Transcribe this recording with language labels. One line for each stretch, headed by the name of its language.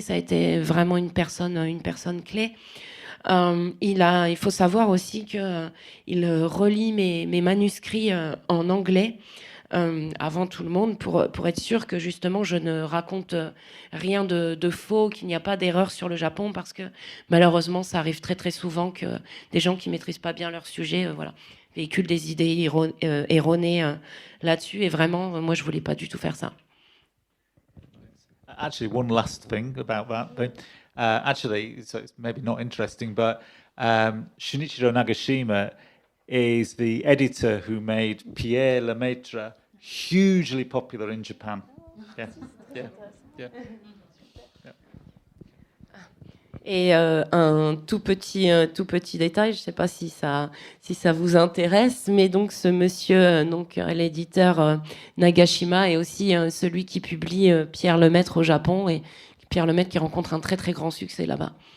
French: Ça a été vraiment une personne clé. Il faut savoir aussi que il relit mes manuscrits en anglais avant tout le monde pour être sûr que justement je ne raconte rien de faux, qu'il n'y a pas d'erreur sur le Japon, parce que malheureusement ça arrive très très souvent que des gens qui maîtrisent pas bien leur sujet véhiculent des idées erronées là-dessus, et vraiment moi je voulais pas du tout faire ça.
English: Actually, one last thing about that thing. Actually, so it's maybe not interesting, but Shinichiro Nagashima is the editor who made Pierre Lemaitre hugely popular in Japan. Yeah.
French: Et un tout petit détail, je ne sais pas si ça vous intéresse, mais donc ce monsieur, l'éditeur Nagashima, est aussi celui qui publie Pierre Lemaitre au Japon, et Pierre Lemaitre qui rencontre un très très grand succès là-bas.